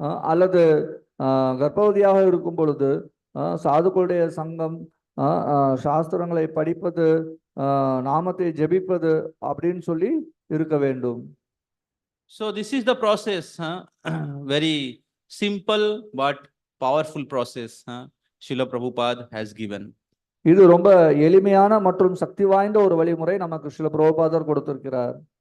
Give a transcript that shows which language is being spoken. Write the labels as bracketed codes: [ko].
[ta] அல்லது கர்ப்பவதியாக இருக்கும் பொழுது சாதுக்களுடைய சங்கம், சாஸ்திரங்களை படிப்பது, நாமத்தை ஜெபிப்பது அப்படின்னு சொல்லி இருக்க வேண்டும். [en] So this is the process, very simple but powerful process, Srila Prabhupada has given. [ta] இது ரொம்ப எளிமையான மற்றும் சக்தி வாய்ந்த ஒரு வழிமுறை நமக்கு ஸ்ரீல பிரபுபாதர் கொடுத்திருக்கிறார்.